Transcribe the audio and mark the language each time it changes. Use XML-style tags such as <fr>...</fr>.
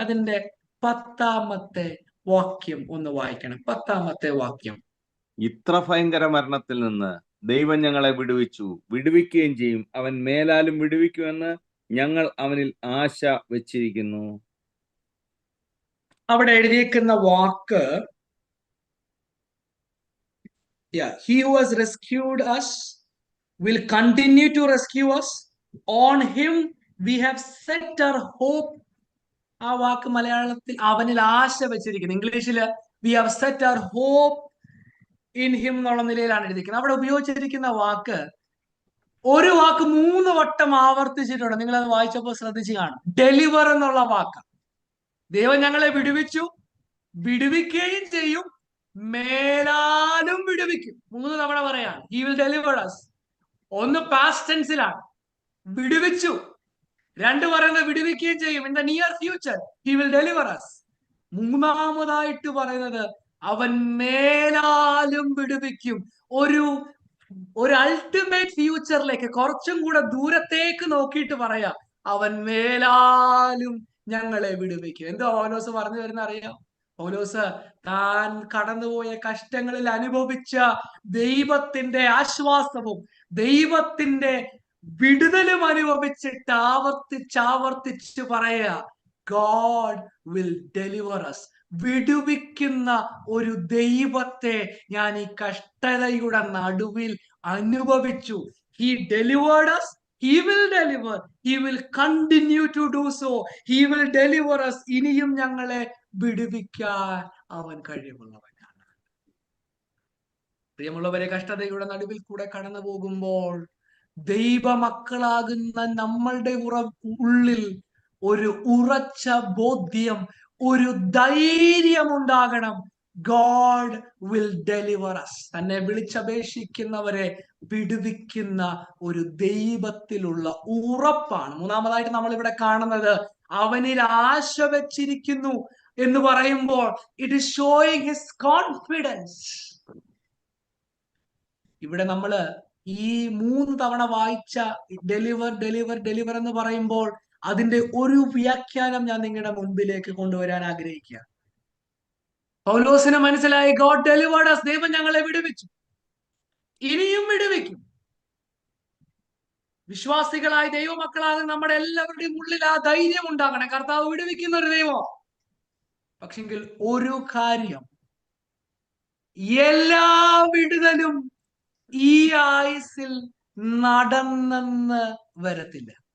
<ml>അതിന്റെ 10-ാമത്തെ വാക്യം ഒന്ന് വായിക്കണം. 10-ാമത്തെ വാക്യം. ഇത്ര ഭയങ്കര മരണത്തിൽ നിന്ന് ദൈവം ഞങ്ങളെ വിടുവിക്കുകയും ചെയ്യും. അവൻ മേലാലും വിടുവിക്കുമെന്ന് ഞങ്ങൾ അവനിൽ ആശ വെച്ചിരിക്കുന്നു. അവിടെ എഴുതിയേക്കുന്ന വാക്ക്,</ml> <en>he who has rescued us will continue to rescue us. On him we have set our hope.</en> <ml>ആ വാക്ക് മലയാളത്തിൽ അവനിൽ ആശ വെച്ചിരിക്കുന്നു. ഇംഗ്ലീഷില്</ml> <en>we have set our hope in him</en> <ml>എന്നുള്ള നിലയിലാണ് എഴുതിയിരിക്കുന്നത്. അവിടെ ഉപയോഗിച്ചിരിക്കുന്ന വാക്ക്, ഒരു വാക്ക് 3 വട്ടം ആവർത്തിച്ചിട്ടുണ്ട്. നിങ്ങൾ അത് വായിച്ചപ്പോൾ ശ്രദ്ധിച്ചു കാണും. ഡെലിവർ എന്നുള്ള വാക്ക്. ദൈവം ഞങ്ങളെ വിടുവിക്കുകയും ചെയ്യും, മേലാലും വിടുവിക്കും. 3 തവണ പറയാണ്</ml> <en>he will deliver us.</en> <ml>ഒന്ന് പാസ്റ്റ് ടെൻസിലാണ്, വിടുവിച്ചു. 2 പറയുന്നത് വിടുവിക്കുകയും ചെയ്യും,</ml> <en>In the near future he will deliver us.</en> <ml>മൂന്നാമതായിട്ട് പറയുന്നത് അവൻ മേലാലും വിടുവിക്കും. ഒരു അൾട്ടിമേറ്റ് ഫ്യൂച്ചറിലേക്ക്, കുറച്ചും കൂടെ ദൂരത്തേക്ക് നോക്കിയിട്ട് പറയാ, അവൻ മേലാലും ഞങ്ങളെ വിടുവിക്കും. എന്തോ പൗലോസ് പറഞ്ഞു വരുന്ന അറിയാം? പൗലോസ് താൻ കടന്നുപോയ കഷ്ടങ്ങളിൽ അനുഭവിച്ച ദൈവത്തിന്റെ ആശ്വാസവും ദൈവത്തിന്റെ വിടുതലും അനുഭവിച്ചിട്ട് ആവർത്തിച്ച് പറയാ,</ml> <en>God will deliver us.</en> <ml>വിടുവിക്കുന്ന ഒരു ദൈവത്തെ ഞാൻ ഈ കഷ്ടതയുടെ നടുവിൽ അനുഭവിച്ചു.</ml> <en>He delivered us. He will deliver. He will continue to do so. He will deliver us.</en> <ml>ഇനിയും ഞങ്ങളെ വിടുവിക്കാൻ അവൻ കഴിവുള്ളവനാണ്. പ്രിയമുള്ളവരെ, കഷ്ടതയുടെ നടുവിൽ കൂടെ കടന്നു പോകുമ്പോൾ ദൈവമക്കളാകുന്ന നമ്മളുടെ ഉള്ളിൽ ഒരു ഉറച്ച ബോധ്യം, ഒരു ധൈര്യം ഉണ്ടാകണം.</ml> <en>God will deliver us.</en> <ml>തന്നെ വിളിച്ചപേക്ഷിക്കുന്നവരെ വിടുവിക്കുന്ന ഒരു ദൈവത്തിലുള്ള ഉറപ്പാണ്. മൂന്നാമതായിട്ട് നമ്മൾ ഇവിടെ കാണുന്നത് അവനിൽ ആശ വെച്ചിരിക്കുന്നു എന്ന് പറയുമ്പോൾ</ml> <en>It is showing his confidence.</en> <ml>ഇവിടെ നമ്മള് ഈ 3 തവണ വായിച്ച ഡെലിവർ എന്ന് പറയുമ്പോൾ അതിന്റെ ഒരു വ്യാഖ്യാനം ഞാൻ നിങ്ങളുടെ മുൻപിലേക്ക് കൊണ്ടുവരാൻ ആഗ്രഹിക്കുക. പൗലോസിന് മനസ്സിലായി,</ml> <en>God delivered us.</en> <ml>ദൈവം ഞങ്ങളെ വിടുവിച്ചു, ഇനിയും വിടുവിക്കും. വിശ്വാസികളായ ദൈവമക്കളായ നമ്മുടെ എല്ലാവരുടെയും ഉള്ളിൽ ആ ധൈര്യം ഉണ്ടാകണം. കർത്താവ് വിടുവിക്കുന്ന ഒരു ദൈവം. പക്ഷെങ്കിൽ ഒരു കാര്യം, എല്ലാ വിടുതലും ഈ ആയുസിൽ നടന്നെന്ന് വരത്തില്ല.</ml>